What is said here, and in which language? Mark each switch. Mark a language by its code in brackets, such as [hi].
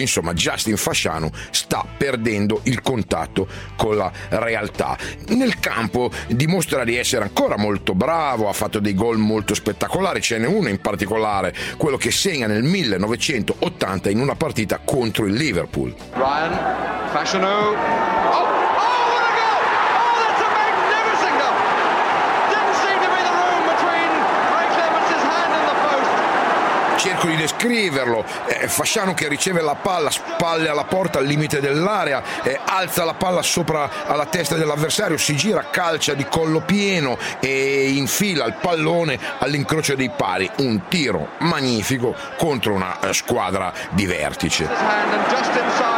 [it] Insomma, Justin Fasciano sta perdendo il contatto con la realtà. Nel campo dimostra di essere ancora molto bravo, ha fatto dei gol molto spettacolari, ce n'è uno in particolare, quello che segna nel 1980 in una partita contro il Liverpool. [en] Ryan, Fashionou. Oh, oh, what a goal! Oh, that's a magnificent goal! Didn't seem to be the room between Ray Clements' hand and the post. [it] Cerco di descriverlo. Fasciano che riceve la palla, spalle alla porta al limite dell'area, alza la palla sopra alla testa dell'avversario, si gira, calcia di collo pieno e infila il pallone all'incrocio dei pali. Un tiro magnifico contro una squadra di vertice.